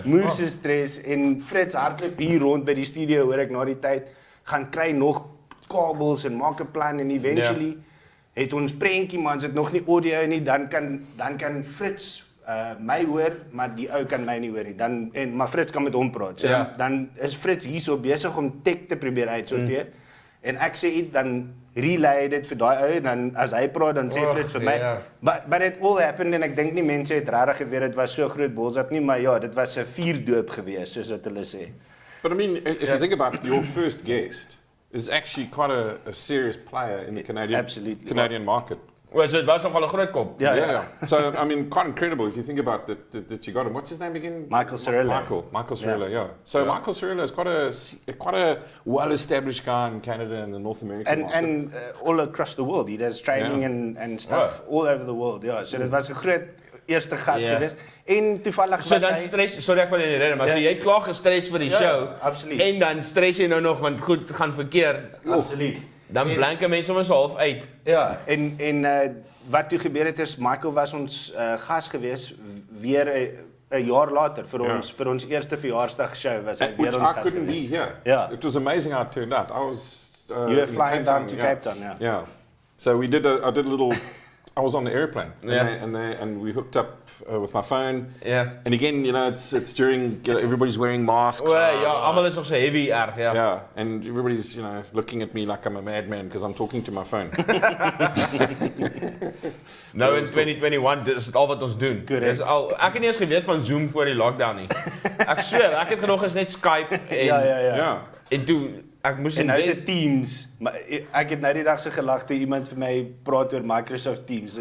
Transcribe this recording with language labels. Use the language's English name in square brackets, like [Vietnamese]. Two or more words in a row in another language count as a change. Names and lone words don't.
[Afrikaans] Moeë stres en Fritz hardloop hier rond by die studio hoor ek na die tyd gaan kry nog kabels en maak 'n plan en eventually het ons prentjie maar ons het nog nie audio nie, dan kan Fritz my hoor, maar die ou kan my nie hoor nie. Maar Fritz kan met hom praat. So dan is Fritz hierso besig om tech te probeer uitsorteer. en ek sê iets, dan relay dit vir daai ou, en dan as hy praat, dan sê vir dit vir my. Ja. [English] But it all happened, [Afrikaans] en ek dink nie mense het regtig geweet, dit was so groot bolsat nie, maar ja, dit was 'n vuurdoop gewees, soos wat hulle sê. [English] But I mean, if you think about your first guest, is actually quite a serious player in the Canadian market. [Afrikaans] Well, so dit was nogal 'n groot kop. [English] Yeah. So, I mean, quite incredible if you think about that you got him. What's his name again? Michael Cirillo. Michael Cirillo, yeah. So Michael Cirillo is quite a well-established guy in Canada and the North American market. And all across the world. He does training and stuff all over the world. [Afrikaans] Ja, so dit was 'n groot eerste gas geweest. En toevallig So was dan hy stres, sorry ek wil nie rede, maar so jy het klaar gestres vir die show. Absoluut. En dan stres jy nou nog want goed gaan verkeerd. Absoluut. Dan blanke mense sommer so half uit. Ja, en wat toe gebeur het is Michael was ons gas geweest weer 'n jaar later vir ons eerste verjaarsdag show was hy weer ons gas [English] couldn't be [Afrikaans] geweest. [English] here. Yeah. It was amazing how it turned out. I was You were flying down to Cape Town, yeah. Yeah. So I did a little. I was on the airplane, Yeah. and we hooked up with my phone. [Afrikaans] Ja. [English] And again, it's during everybody's wearing masks. Well, [Afrikaans] ja, almal is nog so heavy erg, ja. [English] Yeah, and everybody's looking at me like I'm a madman because I'm talking to my phone. [Afrikaans] Nou in 2021 dis dit al wat ons doen. Dis al ek het nie eens geweet van Zoom voor die lockdown nie. Ek sweer, ek het gedog is net Skype en Ja. En toe ek moes En nou is dit Teams, maar ek het nou die dag so gelag toe iemand vir my praat oor Microsoft Teams.